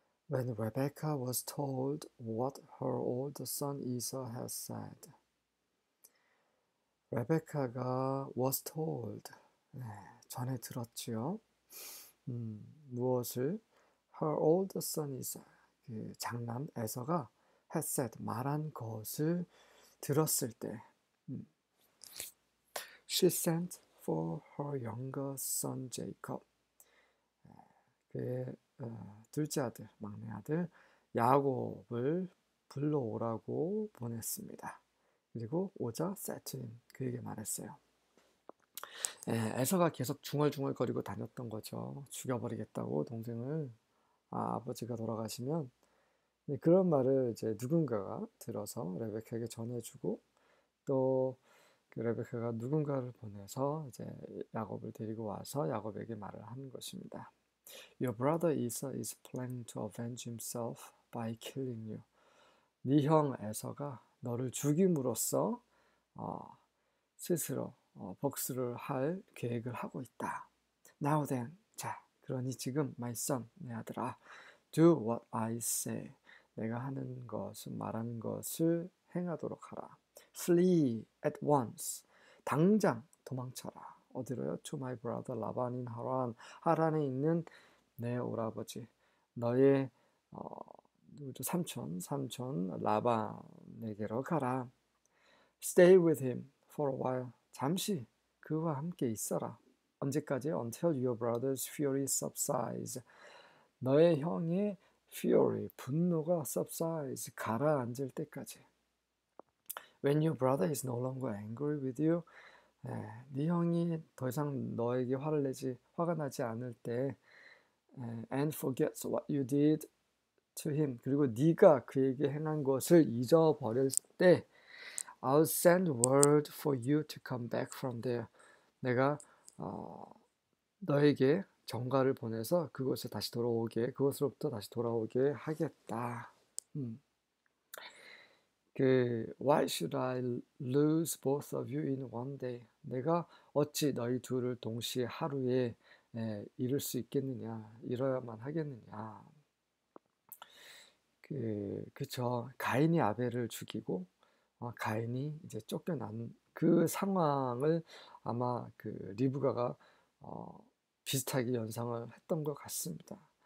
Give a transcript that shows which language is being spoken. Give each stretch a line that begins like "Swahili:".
English: When Rebecca was told what her older son Esau had said,
Korean: 레베카가
English: was told,
Korean: 전에 들었지요. 무엇을?
English: Her older son Esau,
Korean: 그 장남 에서가 had said, 말한 것을 들었을 때,
English: she sent for her younger son Jacob,
Korean: 그의 둘째 아들, 막내 아들 야곱을 불러오라고 보냈습니다. 그리고 오자
English: said to him,
Korean: 그에게 말했어요. 에서가 계속 중얼중얼거리고 다녔던 거죠. 죽여버리겠다고 동생을. 아버지가 돌아가시면 그런 말을 이제 누군가가 들어서 레베카에게 전해주고 또 그 레베카가 누군가를 보내서 이제 야곱을 데리고 와서 야곱에게 말을 하는 것입니다.
English: Your brother Esau is planning to avenge himself by killing you.
Korean: 네 형 에서가 너를 죽임으로써 스스로 복수를 할 계획을 하고 있다.
English: Now then,
Korean: 자, 그러니 지금
English: my son,
Korean: 내 아들아,
English: do what I say.
Korean: 내가 하는 것을 말하는 것을 행하도록 하라.
English: Flee at once.
Korean: 당장 도망쳐라. 어디로요?
English: To my brother Laban in Haran.
Korean: 하란에 있는 내 오라버지, 너의 삼촌 라반에게로 가라.
English: Stay with him for a while.
Korean: 잠시 그와 함께 있어라. 언제까지?
English: Until your brother's fury subsides.
Korean: 너의 형의 fury, 분노가 subsides, 가라앉을 때까지.
English: When your brother is no longer angry with you,
Korean: 네 형이 더 이상 너에게 화가 나지 않을 때,
English: and forgets what you did to him.
Korean: 그리고 네가 그에게 행한 것을 잊어버릴 때,
English: I'll send word for you to come back from there.
Korean: 내가 너에게 전가를 보내서 그것으로부터 다시 돌아오게 하겠다.
English: Why should I lose both of you in one day?
Korean: 내가 어찌 너희 둘을 동시에 하루에 잃을 수 있겠느냐? 잃어야만 하겠느냐? 그쵸. 가인이 아벨을 죽이고 가인이 이제 쫓겨난 그 상황을 아마 리브가가 비슷하게 연상을 했던 것 같습니다.